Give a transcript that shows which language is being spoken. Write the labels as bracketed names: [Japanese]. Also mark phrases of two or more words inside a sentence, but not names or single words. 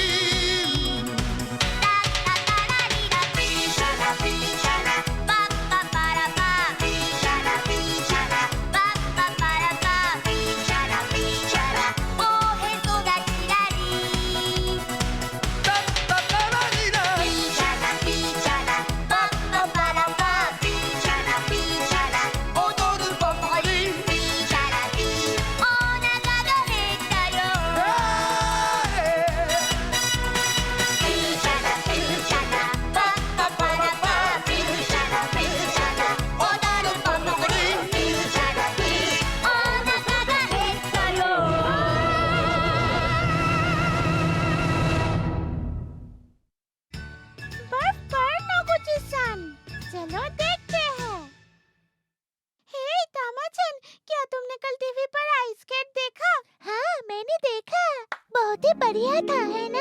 [Japanese] ラッタタラリラピーシャラピーシャラパッパパラパピーシャラピーシャラパッパパラパピーシャラピーシャラおへそがキラリタッタタラリラピーシャラピーシャラパッパパラパピーシャラピーシャラ踊るパパリピーシャラピーお腹が減ったよピーシャラピーシャラパッパパラパピーシャラピーシャラ踊るパパリピーシャラピーお腹が減ったよ [Hindi] बर्फ पर नोगुची-सान, चलो देखते हैं। हे तामा-चन, क्या तुमने कल टीवी पर [English] ice skate [Hindi] देखा? हाँ, मैंने देखा। बहुत ही बढ़िया था, है ना?